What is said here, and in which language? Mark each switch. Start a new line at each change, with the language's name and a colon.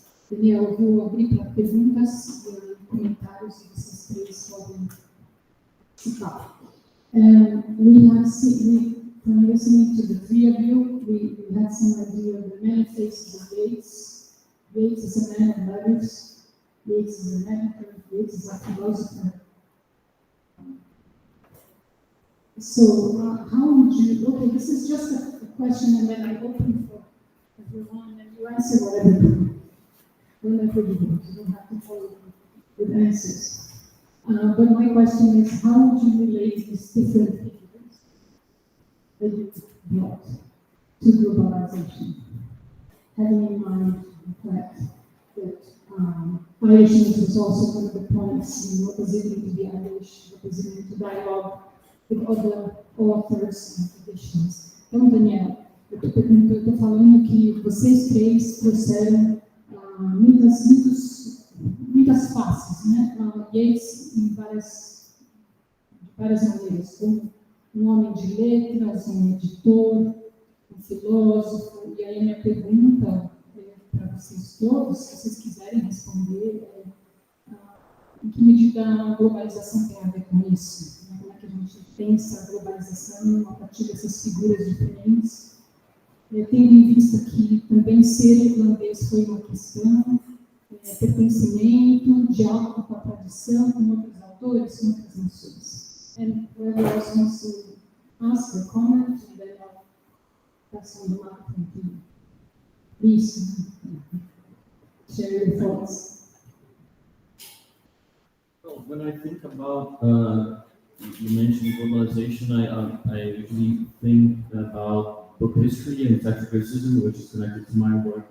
Portuguese: Daniel, eu vou abrir para perguntas e comentários e vocês três podem participar.
English: We have seen, from listening to the three of you, we had some idea of the many faces of Yeats. Yeats is a man of letters. Yeats is a medical. Yeats is a philosopher. So, how would you? Okay, this is just a question, and then I open for everyone, and you answer whatever you want. You don't have to follow with answers. But my question is, how would you relate these different figures that you brought to globalization? Having in mind the fact that Irishness was also one of the points in what does it mean to be Irish, what does it mean to dialogue with other authors and traditions.
Portuguese: Então, Daniel, eu estou falando que vocês três trouxeram muitas faces, né? Yeats em várias maneiras, como um homem de letras, um editor, um filósofo. E aí a minha pergunta para vocês todos, se vocês quiserem responder, em que medida a globalização tem a ver com isso? Né? Como é que a gente pensa a globalização a partir dessas figuras diferentes? Tendo em vista que também ser irlandês foi uma questão, pertencimento, diálogo com a tradição, com outros autores, com outras nações.
English: And whoever else wants to ask or comment, and then I'll pass on the mic to you. Please share your thoughts. Well, when I think about, you mentioned globalization, I usually think about book history and text criticism, which is connected to my work.